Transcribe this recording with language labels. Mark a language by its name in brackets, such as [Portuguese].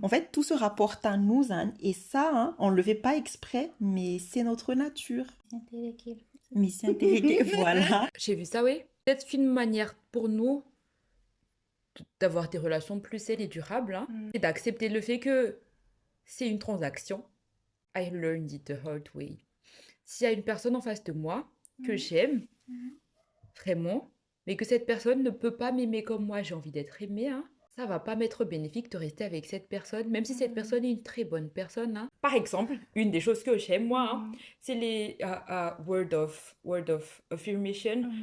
[French] En fait, tout se rapporte à nous hein, et ça, hein, on ne le fait pas exprès, mais c'est notre nature. Mais c'est intégré, voilà. J'ai vu ça, oui. Peut-être qu'une manière pour nous d'avoir des relations plus saines et durables, hein, c'est d'accepter le fait que c'est une transaction. [English] I learned it the hard way. [French] S'il y a une personne en face de moi que j'aime, vraiment, mais que cette personne ne peut pas m'aimer comme moi, j'ai envie d'être aimée, hein, ça va pas m'être bénéfique de rester avec cette personne, même si cette personne est une très bonne personne. Hein. Par exemple, une des choses que j'aime, moi, hein, c'est les [English] word of affirmation.